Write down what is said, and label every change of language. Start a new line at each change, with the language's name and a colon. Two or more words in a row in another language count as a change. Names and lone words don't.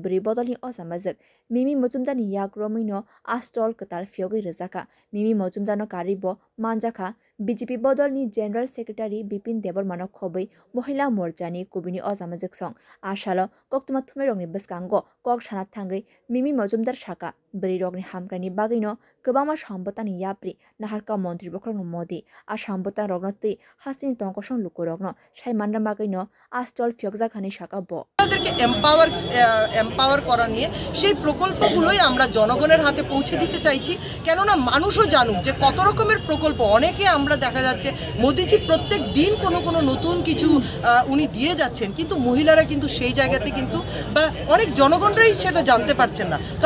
Kok Borok: bri bodol ni osamajak Mimi Mojumdani yak romino a stall katal Fyogai Rezaka Mimi Mojumdano karibo manjaka BJP bodol ni
English: General Secretary
Kok Borok: Bipin Debor Manok Khobai Mohila Morjani Kubini Osamajak Song Ashalo Koktuma Thumerong ni Baskango Kok Shanat Thangai Mimi Mojumdar Shaka brirok ni hamkrani bagino kobama sambotani yapri naharka montri bokhr Modi a sambota রগ্নতি হাসিন তঙ্কশন লুকুরগ্ন সাই মান্ডা বাগাইনো আস্টল ফিয়গজা খানি শাকা ব
Bangla: তাদেরকে এম্পাওয়ার করা নিয়ে সেই প্রকল্পগুলোই আমরা জনগণের হাতে পৌঁছে দিতে চাইছি কেননা মানুষও জানুক যে কত রকমের প্রকল্প অনেকে আমরা দেখা যাচ্ছে মোদিজি প্রত্যেক দিন কোনো নতুন কিছু উনি দিয়ে যাচ্ছেন কিন্তু মহিলারা কিন্তু সেই জায়গাতে কিন্তু বা অনেক জনগণরাই সেটা জানতে পারছেন না তো